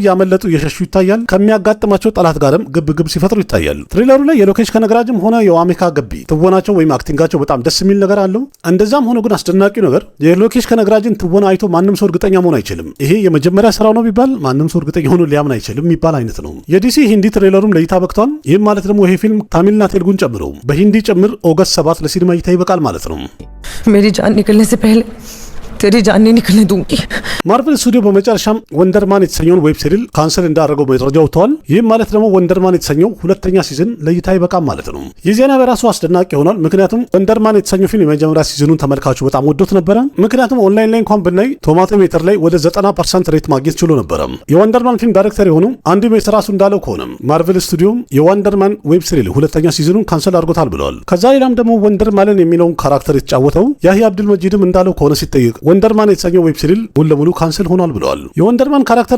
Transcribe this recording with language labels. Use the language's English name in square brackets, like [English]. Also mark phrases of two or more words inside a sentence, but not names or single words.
[Amharic] እያመለጡ እየሸሹ ይታያል። ከሚያጋጥማቸው ጠላት ጋርም ግብ ግብ ሲፈጥሩ ይታያል። ትሬለሩ ላይ የሎኬሽ ከነግራጅም ሆነ የዋሜካ ገቢ ትወናቸው ወይም አክቲንጋቸው በጣም ደስ የሚል ነገር አለው። እንደዛም ሆኖ ግን አስደናቂው ነገር የሎኬሽ ከነግራጅን ትወና አይቶ ማንም ሰው እርግጠኛ መሆን አይችልም። ይሄ የመጀመሪያ ስራው ነው ቢባል ማንም ሰው እርግጠኛ ሆኖ ሊያምን አይችልም የሚባል አይነት ነው። የዲሲ ሂንዲ ትሬለሩም ለይታ በቅቷል። ይህም ማለት ደግሞ ይሄ ፊልም ታሚልና ቴልጉን ጨምሮ በሂንዲ ጭምር ኦገስት 7 ለሲኒማ እይታ ይበቃል ማለት ነው። [Hindi] मेरी जान निकलने से पहले तेरी जान नहीं निकलने दूंगी። [Amharic] ማርቨል ስቱዲዮ በመጨረሻም ወንደርማን የተሰኘውን [English] web serial [Amharic] ካንሰል እንዳደረገው መረጃ ወጥቷል። ይህም ማለት ደግሞ ወንደርማን የተሰኘው ሁለተኛ ሲዝን ለይታ ይበቃል ማለት ነው። ይህ ዜና በራሱ አስደናቂ ይሆናል። ምክንያቱም ወንደርማን የተሰኘው ፊልም የመጀመሪያ ሲዝኑን ተመልካቹ በጣም ወዶት ነበረ። ምክንያቱም ኦንላይን ላይ እንኳን ብናይ ቶማቶ ሜተር ላይ ወደ 90% ሬት ማግኘት ችሎ ነበረ። የወንደርማን ፊልም ዳይሬክተር የሆነው አንዲ ሜስ ራሱ እንዳለው ከሆነ ማርቨል ስቱዲዮ የወንደርማን [English] web serial [Amharic] ሁለተኛ ሲዝኑን ካንሰል አድርጎታል ብለዋል። ከዛ ሌላም ደግሞ ወንደርማንን የሚለውን ካራክተር የተጫወተው ያህያ አብዱል መጂድም እንዳለው ከሆነ ሲጠይቅ ወንደርማን የተሰኘው [English] web serial [Amharic] ሙሉ ለሙሉ ካንስል ሆኗል ብለዋል። የወንደርማን ካራክተር